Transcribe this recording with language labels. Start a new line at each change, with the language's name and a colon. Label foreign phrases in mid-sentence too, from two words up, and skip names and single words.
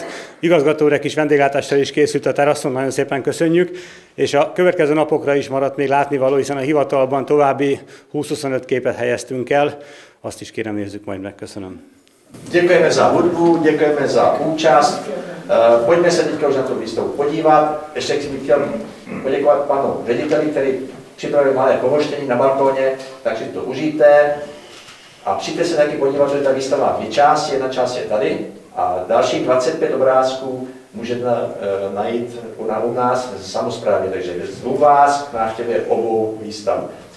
Hungarian: Igazgatóra kis vendéglátással is készült a teraszon, nagyon szépen köszönjük. És a következő napokra is maradt még látnivaló, hiszen a hivatalban további 20-25 képet helyeztünk el. Azt is kérem, nézzük majd meg. Köszönöm.
Czech: Děkujeme za hudbu, děkujeme za účast. Pojďme se teďka už na tu výstavu podívat. Ještě bych chtěl poděkovat panu řediteli, který připravil malé pohoštění na balkóně, takže to užijte. A přijďte se taky podívat, že ta výstava má 2 části, jedna část je tady a dalších 25 obrázků můžete najít u nás v samosprávě, takže zvu vás k návštěvě obou výstav.